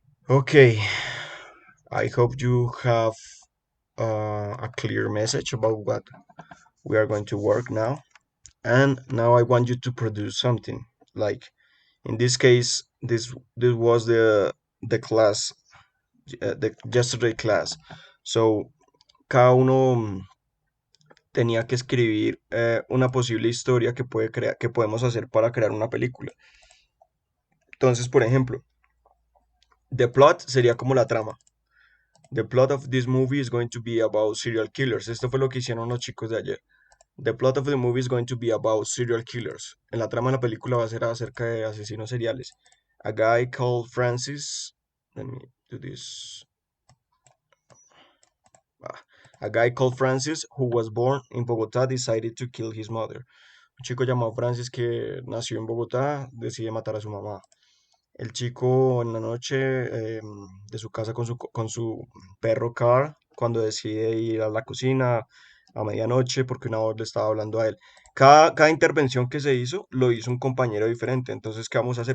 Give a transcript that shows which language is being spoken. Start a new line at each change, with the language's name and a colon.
English: Okay, I hope you have a clear message about what we are going to work now. And now I want you to produce something. Like in this case, this was the class, the yesterday class.
Spanish: So cada uno tenía que escribir una posible historia que que podemos hacer para crear una película. Entonces, por ejemplo, the plot sería como la trama.
English: The plot of this movie is going to be about serial killers.
Spanish: Esto fue lo que hicieron los chicos de ayer.
English: The plot of the movie is going to be about serial killers.
Spanish: En la trama de la película va a ser acerca de asesinos seriales.
English: A guy called Francis. Let me do this. A guy called Francis who was born in Bogotá decided to kill his mother.
Spanish: Un chico llamado Francis que nació en Bogotá decide matar a su mamá. El chico en la noche de su casa con su perro Carl, cuando decide ir a la cocina a medianoche porque una voz le estaba hablando a él. Cada intervención que se hizo lo hizo un compañero diferente. Entonces, ¿qué vamos a hacer?